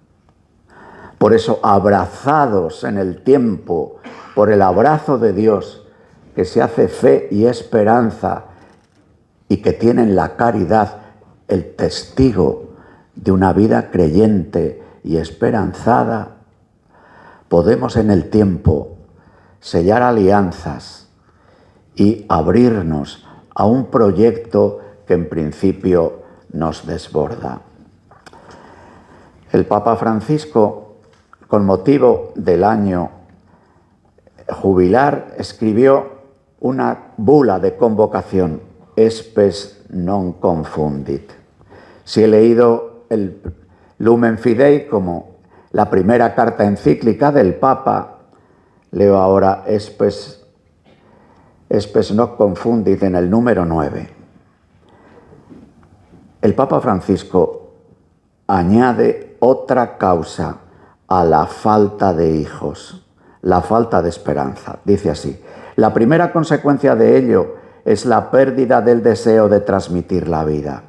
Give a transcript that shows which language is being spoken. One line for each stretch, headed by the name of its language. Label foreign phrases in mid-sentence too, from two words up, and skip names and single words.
Spanish: Por eso, abrazados en el tiempo por el abrazo de Dios, que se hace fe y esperanza y que tiene en la caridad el testigo de una vida creyente y esperanzada, podemos en el tiempo sellar alianzas y abrirnos a un proyecto que en principio nos desborda. El Papa Francisco, con motivo del año jubilar, escribió una bula de convocación, Spes non confundit. Si he leído el Lumen Fidei como la primera carta encíclica del Papa, leo ahora Spes non confundit en el número 9. El Papa Francisco añade otra causa a la falta de hijos, la falta de esperanza. Dice así: la primera consecuencia de ello es la pérdida del deseo de transmitir la vida.